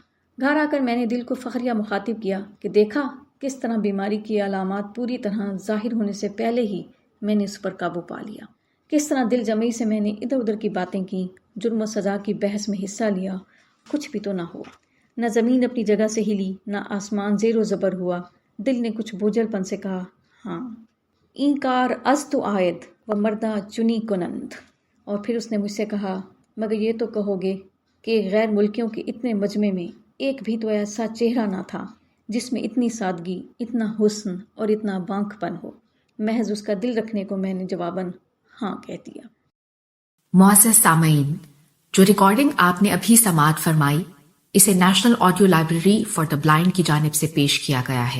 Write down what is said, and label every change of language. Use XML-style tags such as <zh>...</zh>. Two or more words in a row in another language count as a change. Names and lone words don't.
<ur>گھر آ کر میں نے دل کو فخریہ مخاطب کیا کہ دیکھا کس طرح بیماری کی علامات پوری طرح ظاہر ہونے سے پہلے ہی میں نے اس پر قابو پا لیا. کس طرح دل جمعی سے میں نے ادھر ادھر کی باتیں کی، جرم و سزا کی بحث میں حصہ لیا. کچھ بھی تو نہ ہوا. نہ زمین اپنی جگہ سے ہلی، نہ آسمان زیر و زبر ہوا. دل نے کچھ بوجھل پن سے کہا ہاں</ur> <fa>این کار از تو آید و مردہ چنی کنند.</fa> <ur>اور پھر اس نے مجھ سے کہا مگر یہ تو کہو گے کہ غیر ملکیوں کے اتنے مجمع میں ایک بھی تو ایسا چہرہ نہ تھا جس میں اتنی سادگی، اتنا حسن اور اتنا بانک پن ہو. محض اس کا دل رکھنے کو میں نے جواباً ہاں کہہ دیا. معزز سامعین، جو ریکارڈنگ آپ نے ابھی سماعت فرمائی، اسے نیشنل آڈیو لائبریری فار دا بلائنڈ کی جانب سے پیش کیا گیا ہے.</ur>